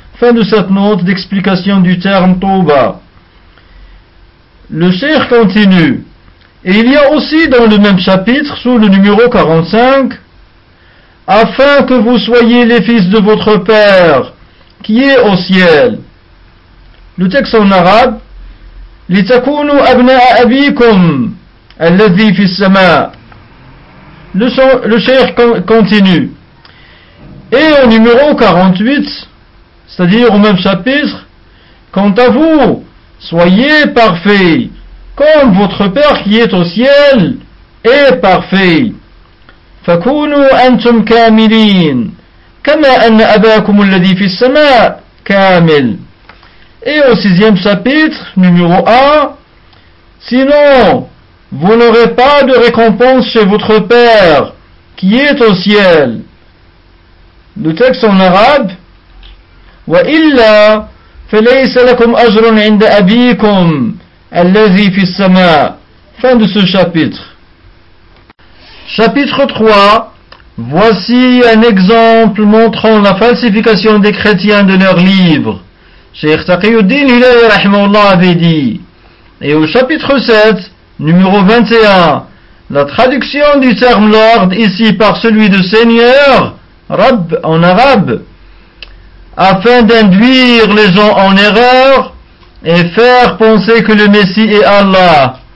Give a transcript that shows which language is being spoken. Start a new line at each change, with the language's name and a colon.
French: Fin de cette note d'explication du terme Touba. Le cheikh continue. Et il y a aussi dans le même chapitre, sous le numéro 45, afin que vous soyez les fils de votre Père, qui est au ciel. Le texte en arabe,
Arabic: لِتَكُونُوا أَبْنَاءَ أَبِيكُمْ الَّذِي فِي السَّمَاءِ.
French: Le cheikh continue. Et au numéro 48, c'est-à-dire au même chapitre, quant à vous, soyez parfaits, comme votre Père qui est au ciel est parfait.
Arabic: فَكُونُوا أَنْتُمْ كَامِلِينَ كَمَا أَنَّ أَبَاكُمُ الَّذِي فِي السَّمَاءِ كَامِلِ.
French: Et au sixième chapitre, numéro 1, sinon, vous n'aurez pas de récompense chez votre Père, qui est au ciel. Le texte en arabe,
Arabic: وَإِلَّا فَلَيْسَ لَكُمْ أَجْرٌ عِنْدَ أَبِيكُمْ الَّذِي فِي السَّمَاءِ.
French: Fin de ce chapitre. Chapitre 3, voici un exemple montrant la falsification des chrétiens de leurs livres. Cheikh Taqiyuddin Hilal rahimahullah avait dit, et au chapitre 7, numéro 21, la traduction du terme Lord ici par celui de Seigneur, Rab en arabe, afin d'induire les gens en erreur et faire penser que le Messie est Allah.